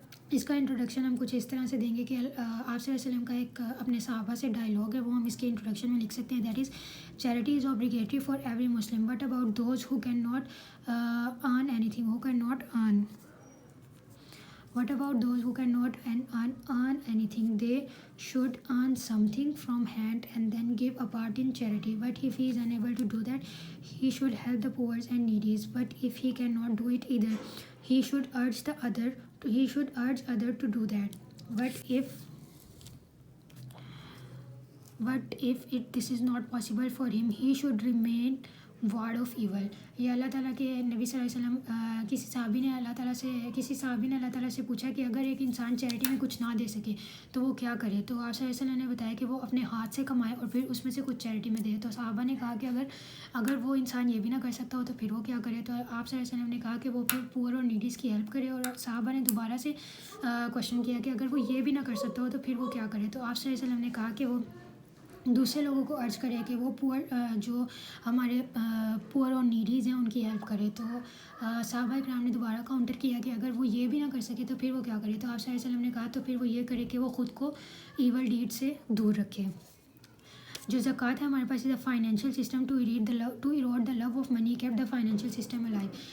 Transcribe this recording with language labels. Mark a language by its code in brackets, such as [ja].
[ur] اس کا انٹروڈکشن ہم کچھ اس طرح سے دیں گے کہ آپ صلی اللہ علیہ وسلم کا ایک اپنے صحابہ سے ڈائلاگ ہے، وہ ہم اس کے انٹروڈکشن میں لکھ سکتے ہیں. [en] That is charity is obligatory for every Muslim but about those who can not earn anything What about those who cannot earn anything? They should earn something from hand and then give a part in charity. But if he is unable to do that, he should help the poor and needy. But if he cannot do it either, he should urge other to do that. But if this is not possible for him, he should remain ward of evil. [ur] یہ اللہ تعالیٰ کے نبی صلی اللہ علیہ وسلم کسی صحابی نے اللہ تعالیٰ سے پوچھا کہ اگر ایک انسان چیریٹی میں کچھ نہ دے سکے تو وہ کیا کرے. تو آپ صلی اللہ علیہ وسلم نے بتایا کہ وہ اپنے ہاتھ سے کمائے اور پھر اس میں سے کچھ چیریٹی میں دے. تو صحابہ نے کہا کہ اگر وہ انسان یہ بھی نہ کر سکتا ہو تو پھر وہ کیا کرے. تو آپ صلی اللہ علیہ وسلم نے کہا کہ وہ پھر پور اور نیڈیز کی ہیلپ کرے. اور صحابہ نے دوبارہ سے کوشچن کیا کہ اگر وہ یہ بھی نہ کر سکتا ہو تو پھر وہ کیا کرے. تو آپ صلی اللہ علیہ وسلم نے کہا کہ وہ دوسرے لوگوں کو ارج کرے کہ وہ جو ہمارے پور اور نیڈیز ہیں ان کی ہیلپ کرے. تو صحابہ اکرام نے دوبارہ کاؤنٹر کیا کہ اگر وہ یہ بھی نہ کر سکے تو پھر وہ کیا کرے. تو آپ صلی اللہ علیہ وسلم نے کہا تو پھر وہ یہ کرے کہ وہ خود کو ایول ڈیڈ سے دور رکھے. جو زکوٰۃ ہے ہمارے پاس [en] Is a financial system to erode the love of money keep the financial system alive.